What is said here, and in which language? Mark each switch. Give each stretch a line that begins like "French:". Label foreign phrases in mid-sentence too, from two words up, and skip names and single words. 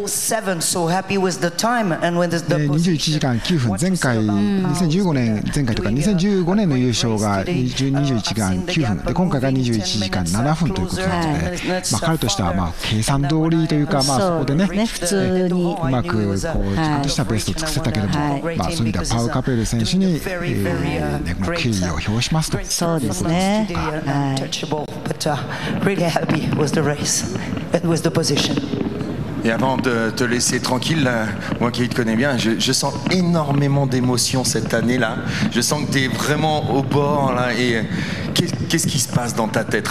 Japanese: 21 時間9分、前回2015年前回とか2015年の優勝が21時間9分で、今回が21時間7分ということなので、彼としては計算通りというか、そこでねね、普通にうまくこうちゃんとしたベストを尽くせたけども、まあ、そういう意味ではパウ・カペル選手に、敬意を表しますと。そうですね。
French: Et avant de te laisser tranquille, là, moi qui te connais bien, je sens énormément d'émotions cette année-là. Je sens que tu es vraiment au bord là. Et qu'est-ce qui se passe dans ta tête?